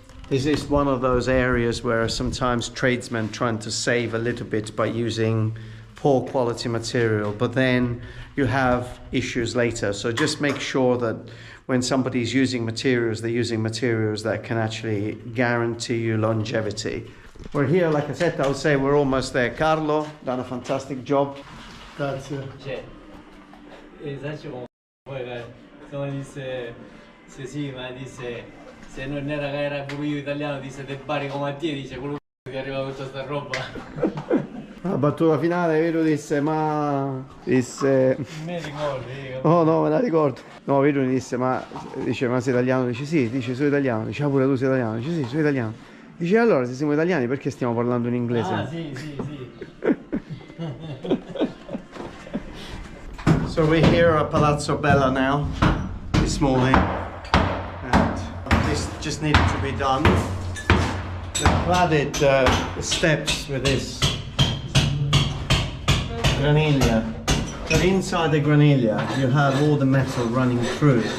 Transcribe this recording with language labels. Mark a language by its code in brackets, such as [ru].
[en] This is one of those areas where sometimes tradesmen trying to save a little bit by using poor quality material, but then you have issues later. So just make sure that when somebody's using materials, they're using materials that can actually guarantee you longevity. We're here, like I said, I would say we're almost there. Carlo, done a fantastic job. [it] Grazie. Cioè, esatto, poi sono disse, se sì, ma disse, se non era che era pure io italiano, disse te pari come a te, dice quello che arriva con tutta sta roba. La battuta finale, vero, disse, ma... disse... Me ricordi? Oh no, me la ricordo. No, vero, disse, ma... dice, ma sei italiano? Dice, sì, dice, sono italiano. Dice, ah, pure tu sei italiano? Dice, sì, sono italiano. Dice, allora, se siamo italiani, perché stiamo parlando in inglese? Ah, sì, sì, sì. [en] So we're here at Palazzo Bella now, this morning, and this just needed to be done. They cladded the steps with this graniglia, but inside the graniglia you have all the metal running through.